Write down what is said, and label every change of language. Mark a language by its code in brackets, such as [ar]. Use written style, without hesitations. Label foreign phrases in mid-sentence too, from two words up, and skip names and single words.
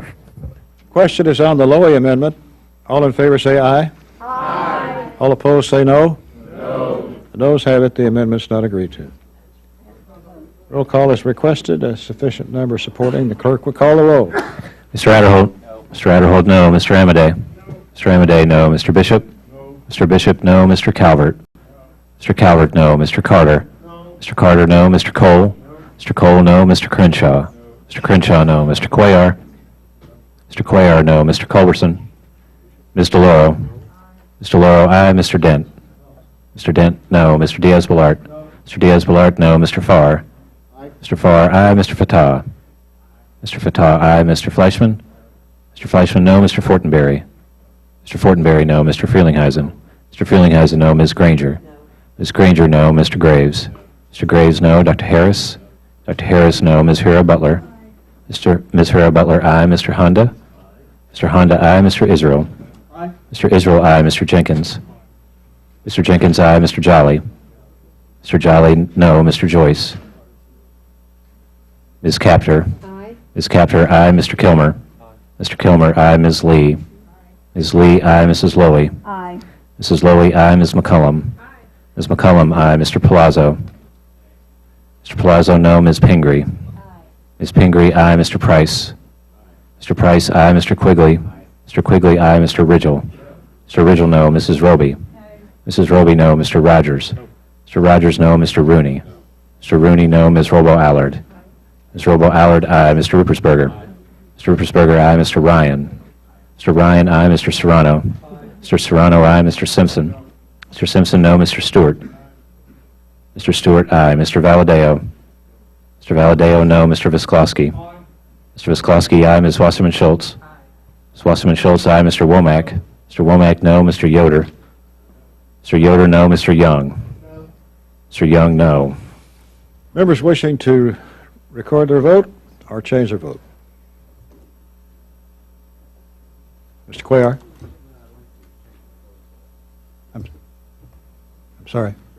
[en] Question is on the Lowy amendment. All in favor say aye. Aye. All opposed say no. No. The noes have it. The amendment's not agreed to. Roll call is requested. A sufficient number supporting. The clerk will call the roll. Mr. Adderholt. No. Mr. Adderholt, no. Mr. Amadei. Mr. Amadei, no. Mr. Bishop. No. Mr. Bishop, no. Mr. Calvert. Mr. Calvert, no. Mr. Carter? No. Mr. Carter, no. Mr. Cole? No. Mr. Cole, no. Mr. Crenshaw? No. Mr. Crenshaw, no. Mr. Cuellar? Mr. Cuellar, no. Mr. Culberson? Ms. DeLauro? Ms. DeLauro, aye. Mr. Dent? Mr. Dent, no. Mr. Diaz-Balart? No. Mr. Diaz-Balart, no. Mr. Farr? Aye. Mr. Farr, aye. Mr. Fatah? Mr. Fatah, aye. Mr. Fleischman? Mr. Fleischman, no. Mr. Fortenberry? Mr. Fortenberry, no. Mr. Frelinghuysen? Mr. Frelinghuysen, no. Ms. Granger? Ms. Granger, no. Mr. Graves? Mr. Graves, no. Dr. Harris? Dr. Harris, no. Ms. Hura Butler? Ms. Hura Butler, aye. Mr. Honda? Mr. Honda, aye. Mr. Israel? Aye. Mr. Israel, aye. Mr. Jenkins? Mr. Jenkins, aye. Mr. Jolly? Mr. Jolly, no. Mr. Joyce? Ms. Capter? Aye. Ms. Capter, aye. Mr. Kilmer? Aye. Mr. Kilmer, aye. Ms. Lee? Aye. Ms. Lee, aye. Mrs. Lowy? Aye. Mrs. Lowy, aye. Ms. McCullum? Ms. McCullum, aye. Mr. Palazzo? Mr. Palazzo, no. Ms. Pingree? Aye. Ms. Pingree, aye. Mr. Price? Mr. Price, aye. Mr. Quigley? Mr. Quigley, aye. Mr. Ridgel? Mr. Ridgel, no. Mrs. Roby? Aye. Mrs. Roby, no. Mr. Rogers? Mr. Rogers, no. Mr. Rooney? Mr. Rooney, no. Ms. Robo-Allard? Ms. Robo-Allard, aye. Mr. Ruppersberger? Mr. Ruppersberger, aye. Mr. Ryan? Mr. Ryan, aye. Mr. Serrano? Mr. Serrano, aye. Mr. Simpson. Mr. Simpson, no. Mr. Stewart. Mr. Stewart, aye. Mr. Valadeo. Mr. Valadeo, no. Mr. Visklosky. Mr. Visklosky, aye. Ms. Wasserman Schultz. Ms. Wasserman Schultz, aye. Mr. Womack. Mr. Womack, no. Mr. Yoder. Mr. Yoder, no. Mr. Young. Mr. Young, no. Members wishing to record their vote or change their vote? Mr. Cuellar? I'm sorry.